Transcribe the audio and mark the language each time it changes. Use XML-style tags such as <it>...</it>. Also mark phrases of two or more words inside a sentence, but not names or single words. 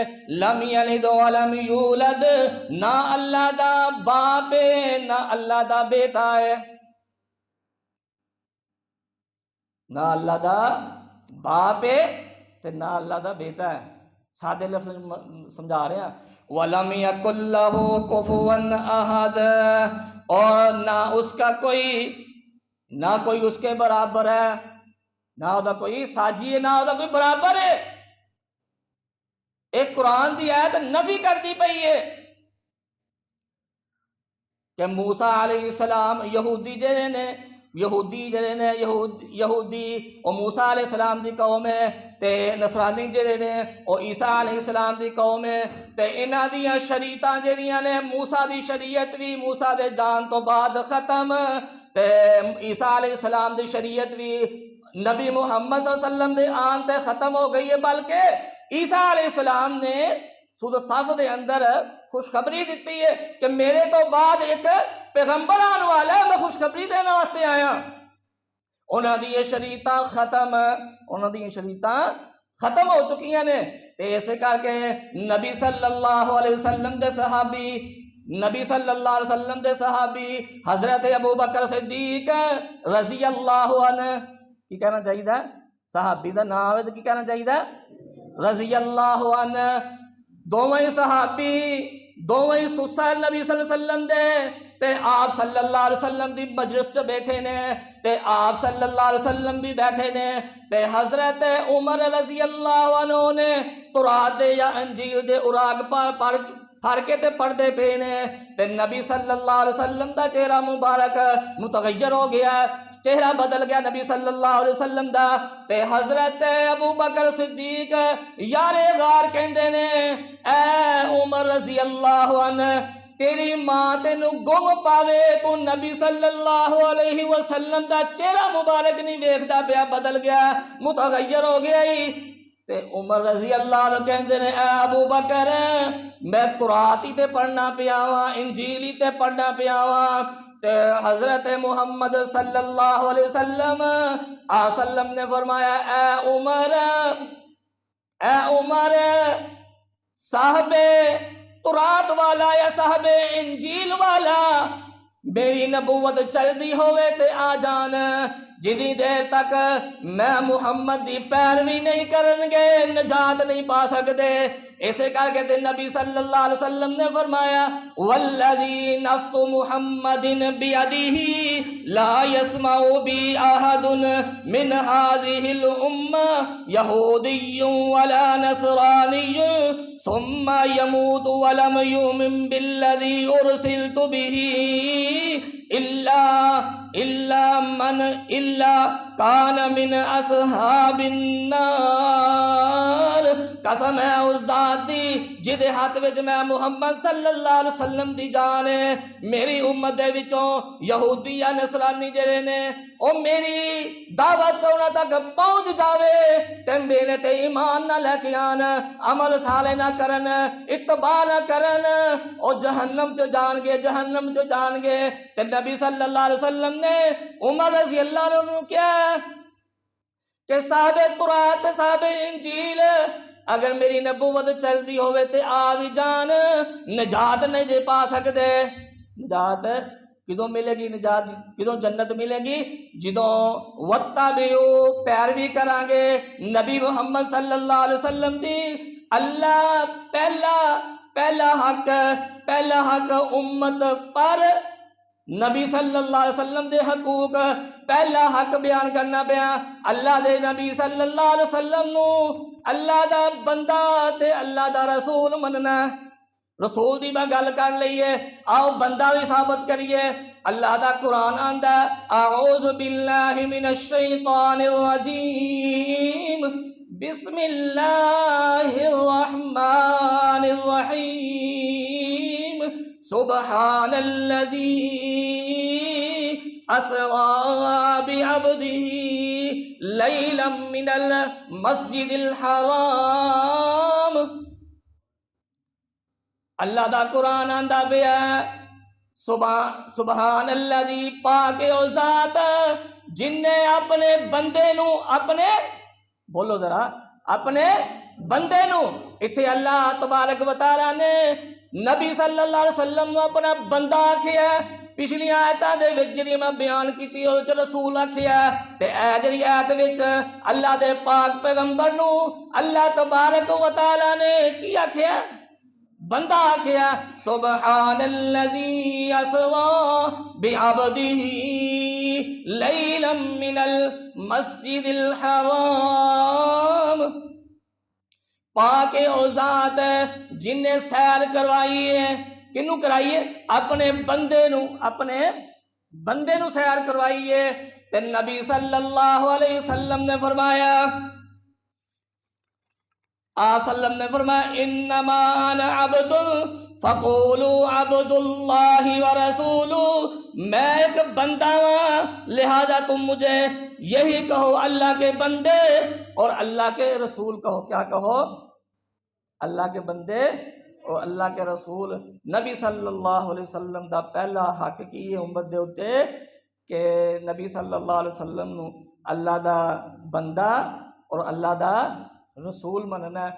<ar>لم یلد ولم یولد،</ar> <pa>نہ اللہ دا باپ ہے نہ اللہ دا بیٹا ہے، نہ اللہ دا باپ ہے تے نہ اللہ دا بیٹا ہے۔</pa> <ur>سادے لفظ سمجھا رہے ہیں،</ur> <ar>وَلَمْ يَكُنْ لَهُ كُفُوًا أَحَدٌ،</ar> <ur>اور نہ اس کا نہ کوئی اس کے برابر ہے، نہ ہوتا کوئی ساجی ہے، نہ ہوتا کوئی برابر ہے۔</ur> <pa>ایک قرآن دی آیت نفی کر دی پئی ہے کہ موسیٰ علیہ السلام یہودی جڑے نے یہودی اور موسیٰ علیہ السلام دی قوم ہے تے نصرانی جڑے نے اور عیسیٰ علیہ السلام دی قوم ہے تے انہاں دیاں شریعتاں جڑیاں نے موسیٰ دی شریعت بھی موسیٰ دے جان تو بعد ختم تے عیسیٰ علیہ السلام دی شریعت بھی نبی محمد صلی اللہ علیہ وسلم دے آن تے ختم ہو گئی ہے، بلکہ عیسیٰ علیہ السلام نے سورۃ صف دے اندر خوشخبری دیتی ہے کہ میرے تو بعد ایک پیغمبر آنے والا ہے، میں خوشخبری دینے واسطے آیا۔ انہاں دی شریعتاں ختم ہو چکی نے، تے اسے کر کے نبی صلی اللہ علیہ وسلم دے صحابی حضرت ابو بکر صدیق رضی اللہ عنہ، کی کہنا چاہیے؟ صحابی دا نام ہے تو کی کہنا چاہیے؟ رضی اللہ عنہ۔ دوویں صحابی دوویں سسر نبی صلی اللہ علیہ وسلم دے تے آپ صلی اللہ علیہ وسلم دی مجلس چ بیٹھے نے، تے آپ صلی اللہ علیہ وسلم بھی بیٹھے نے، تے حضرت عمر رضی اللہ عنہ نے تورات دے یا انجیل دے اوراق پڑھ کے تے پڑھدے پے نے، تے نبی صلی اللہ علیہ وسلم دا چہرہ مبارک متغیر ہو گیا، چہرہ بدل گیا نبی صلی اللہ علیہ وسلم دا، تے حضرت ابو بکر صدیق یارے غار کہندے نے اے عمر رضی اللہ عنہ، تیری ماں تینو گم پاوے، تو نبی صلی اللہ علیہ وسلم دا چہرہ مبارک نہیں ویکھدا پیا، بدل گیا، متغیر ہو گیا ہی۔ تے عمر رضی اللہ عنہ کہندے نے اے ابو بکر، میں تورات ہی تے پڑھنا پیا واں، انجیل ہی تے پڑھنا پیا واں۔ تے حضرت محمد صلی اللہ علیہ وسلم نے فرمایا اے عمر، صاحب تورات والا یا صاحب انجیل والا میری نبوت چلدی ہوئے تے آ جان، جنی دیر تک میں محمد دی پیروی نہیں کرن گے نجات نہیں پا سکتے۔ اسے کر کے نبی صلی اللہ علیہ وسلم نے فرمایا</pa> <ar>والذی نفس محمد بیدہ لا یسمع بی احد من هذه الامہ یہودی ولا نصرانی ثم يموت ولم يؤمن بالذی ارسلت به الا کان من اصحاب النار۔</ar> <pa>قسم ہے اس ذات دی جدے ہاتھ وچ میں محمد صلی اللہ علیہ وسلم دی جان ہے، میری امت دے وچوں یہودی یا نصرانی جڑے نے او میری دعوت انہاں تک پہنچ جاوے تے میرے تے ایمان نہ لے کے آن، عمل صالح نہ کرن، اتباع نہ کرن، او جہنم چ جان گے۔ تے نبی صلی اللہ علیہ وسلم نے عمر رضی اللہ عنہ کیا کہ صاحب تورات صاحب انجیل اگر میری نبوت چلدی ہوئے تے آ بھی جان، نجات نہیں جے پا سکتے۔ نجات کدوں ملے گی؟ نجات کدوں جنت ملے گی؟ جدوں وَاتَّبِعُوا پیروی کران گے نبی محمد صلی اللہ علیہ وسلم دی۔ اللہ پہلا حق امت پر نبی صلی اللہ علیہ وسلم دے حقوق پہلا حق بیان کرنا پیا۔ اللہ دے نبی صلی اللہ علیہ وسلم نو اللہ دا بندہ تے اللہ دا رسول مننا۔ رسول دی میں گل کر لئیے، آؤ بندہ بھی ثابت کریے۔ اللہ دا قرآن آندا</pa> <ar>اعوذ باللہ من الشیطان الرجیم بسم اللہ الرحمن الرحیم سبحان الذی اسری بعبدہ لیلا من المسجد الحرام۔</ar> <pa>اللہ دا قرآن آندا پیا</pa> <ar>سبحان الذی،</ar> <pa>پاک او ذات جن نے اپنے بندے نو بولو ذرا اپنے بندے نو، اتھے اللہ تبارک و تعالیٰ نے نبی صلی اللہ علیہ وسلم نو اپنا بندہ آکھیا۔ پچھلی آیتاں دے وچ جڑی میں بیان کیتی او وچ رسول آکھیا، تے اے جڑی آیت وچ اللہ دے پاک پیغمبر نو اللہ تبارک و تعالیٰ نے کی آکھیا؟ بندہ آکھیا۔</pa> <ar>سبحان الذی اسری بعبدہ لیلا من المسجد الحرام۔</ar> <pa>پاک او ذات جن نے سیر کروائی ہے، کنوں کرائی ہے؟ اپنے بندے نو سیر کروائی ہے۔</pa> <ur>تے نبی صلی اللہ علیہ وسلم نے فرمایا، آپ صلی اللہ علیہ وسلم نے فرمایا</ur> <ar>انما انا عبد فقولوا عبد اللہ ورسولہ،</ar> <ur>میں ایک بندہ ہوں لہذا تم مجھے یہی کہو اللہ کے بندے اور اللہ کے رسول کہو۔ کیا کہو؟ اللہ کے بندے اور اللہ کے رسول</ur> <pa>نبی صلی اللہ علیہ وسلم دا پہلا حق کی ہے امت دے اتے کہ نبی صلی اللہ علیہ وسلم نو اللہ دا بندہ اور اللہ دا رسول مننا ہے۔</pa>